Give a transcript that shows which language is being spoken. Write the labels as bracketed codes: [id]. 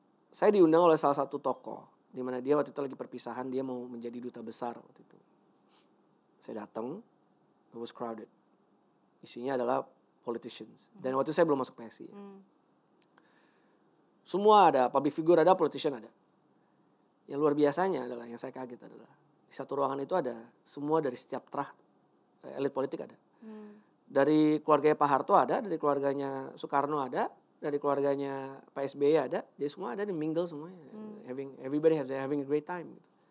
[id] Saya diundang oleh salah satu tokoh di mana dia waktu itu lagi perpisahan, dia mau menjadi duta besar waktu itu. Saya datang, [en] it was crowded. [id] Isinya adalah politicians. Dan waktu itu saya belum masuk PSI. Semua ada, public figure ada, politician ada. Yang luar biasanya adalah, yang saya kaget adalah di satu ruangan itu ada semua dari setiap terah elit politik ada. Dari keluarganya Pak Harto ada, dari keluarganya Soekarno ada, dari keluarganya Pak SBY ada, jadi semua ada di mingle semuanya, [en] everybody having a great time. [id] Gitu.